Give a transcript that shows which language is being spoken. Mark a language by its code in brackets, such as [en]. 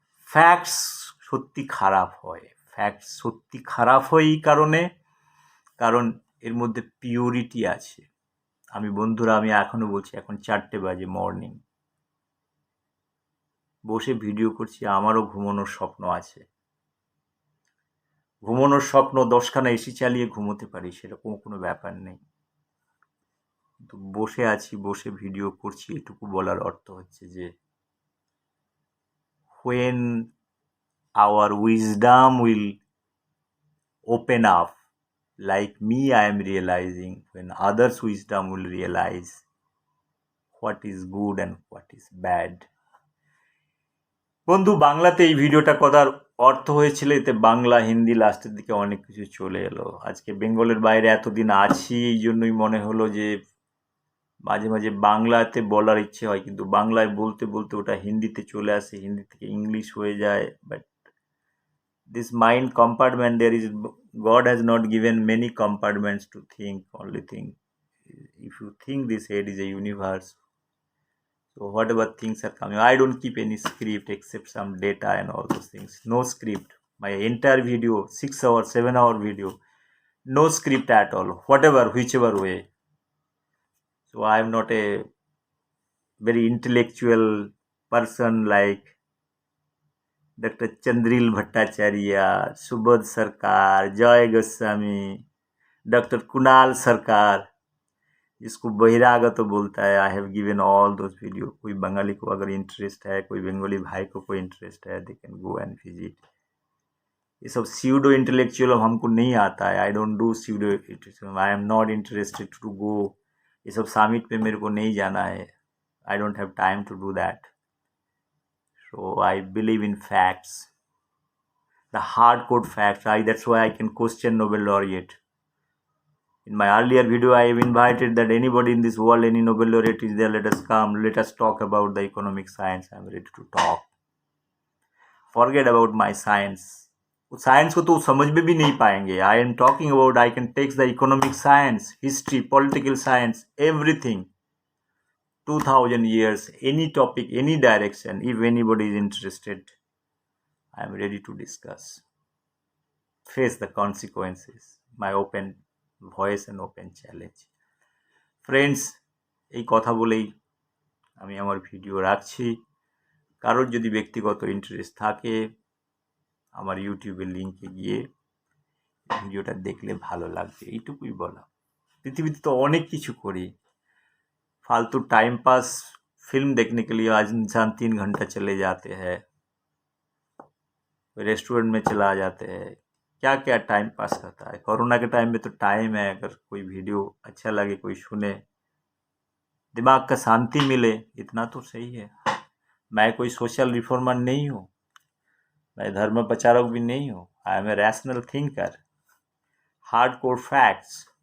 [bn] Facts সত্যি খারাপ হয়, ফ্যাক্টস সত্যি খারাপ হয় এই কারণে, কারণ এর মধ্যে পিওরিটি আছে। আমি বন্ধুরা, আমি এখনো বলছি, এখন 4টে বাজে মর্নিং, বসে ভিডিও করছি, আমারও ঘুমানোর স্বপ্ন আছে। ঘুমানোর স্বপ্ন 10খানা এসি চালিয়ে ঘুমোতে পারি, সেরকম কোনো ব্যাপার নেই। কিন্তু বসে আছি, বসে ভিডিও করছি, এটুকু বলার অর্থ হচ্ছে যে [en] when our wisdom will open up, like me, I am realizing, when others' wisdom will realize what is good and what is bad. [bn] বন্ধু, বাংলাতে এই ভিডিওটা করার অর্থ হয়েছিল, এতে বাংলা হিন্দি লাস্টের দিকে অনেক কিছু চলে এলো। আজকে বেঙ্গলের বাইরে এতদিন আছি, এই জন্যই মনে হলো যে মাঝে মাঝে বাংলাতে বলার ইচ্ছে হয়, কিন্তু বাংলায় বলতে বলতে ওটা হিন্দিতে চলে আসে, হিন্দি থেকে ইংলিশ হয়ে যায়। [en] But this mind compartment, there is, God has not given many compartments to think, only thing, if you think this head is a universe, so whatever things are coming, I don't keep any script except some data and all those things. No script. My entire video, 6 hour 7 hour video, no script at all, whatever whichever way. So I am not a very intellectual person like doctor Chandril Bhattacharya, Subodh Sarkar, Joy Goswami, doctor Kunal Sarkar, [hi] जिसको बहिरागत तो बोलता है। [en] I have given all those video. [hi] कोई बंगाली को अगर इंटरेस्ट है, कोई बंगाली भाई को कोई इंटरेस्ट है, [en] They can go and visit. [hi] ये सब सीडो इंटेलेक्चुअल हमको नहीं आता है, [en] I don't do pseudo intellectual, I am not interested to go. [hi] ये सब समिट पे मेरे को नहीं जाना है, [en] I don't have time to do that. So I believe in facts, the hardcore facts. That's why I can question Nobel laureate. In my earlier video, I have invited that anybody in this world, any Nobel laureate is there, let us come, let us talk about the economic science. I am ready to talk. Forget about my science. [hi] Science को तो समझ में भी नहीं पाएंगे। [en] I am talking about, I can take the economic science, history, political science, everything. 2000 years, any topic, any direction, if anybody is interested, I am ready to discuss. Face the consequences. My open voice and open challenge. [bn] Friends, এই কথা বলেই আমি আমার video রাখছি। কারোর যদি ব্যক্তিগত interest থাকে, আমার ইউটিউবের লিঙ্কে গিয়ে ভিডিওটা দেখলে ভালো লাগবে, এইটুকুই বলা। [hi] पृथ्वी तो अनेक किछु करी फालतू टाइम पास फिल्म देखने के लिए आज इंसान 3 घंटा चले जाते हैं रेस्टोरेंट में चला जाते हैं क्या क्या टाइम पास करता है कोरोना के टाइम में तो टाइम है अगर कोई वीडियो अच्छा लगे कोई सुने दिमाग का शांति मिले इतना तो सही है मैं कोई सोशल रिफॉर्मर नहीं हूँ मैं धर्म प्रचारक भी नहीं हूँ [en] I am a rational thinker hard core facts